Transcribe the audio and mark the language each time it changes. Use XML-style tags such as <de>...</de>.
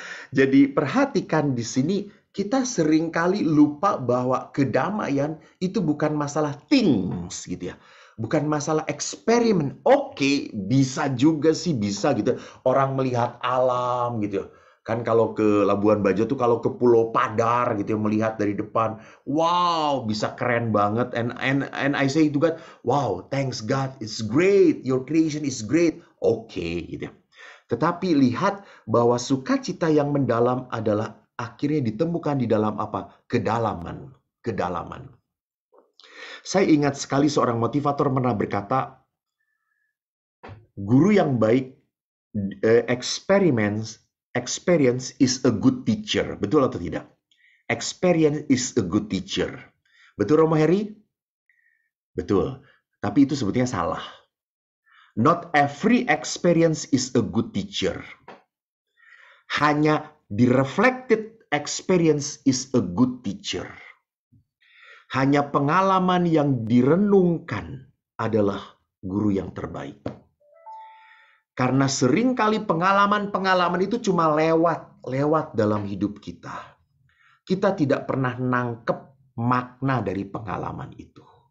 <id>Jadi perhatikan di sini, kita seringkali lupa bahwa kedamaian itu bukan masalah things gitu ya. Bukan masalah eksperimen. Oke, bisa juga sih, bisa gitu. Orang melihat alam gitu. Kan kalau ke Labuan Bajo tuh, kalau ke Pulau Padar gitu, melihat dari depan, wow, bisa keren banget.</id> <en>And I say to God, wow, thanks God, it's great, your creation is great.</en> <id>Oke, gitu. Tetapi lihat bahwa sukacita yang mendalam adalah akhirnya ditemukan di dalam apa? Kedalaman. Saya ingat sekali seorang motivator pernah berkata, guru yang baik,</id> <en>experience is a good teacher.</en> <id>Betul atau tidak?</id> <en>Experience is a good teacher.</en> <id>Betul, Romo Heri? Betul. Tapi itu sebetulnya salah.</id> <en>Not every experience is a good teacher. Hanya the reflected experience is a good teacher.</en> <id>Hanya pengalaman yang direnungkan adalah guru yang terbaik. Karena seringkali pengalaman-pengalaman itu cuma lewat dalam hidup kita. Kita tidak pernah nangkep makna dari pengalaman itu.</id>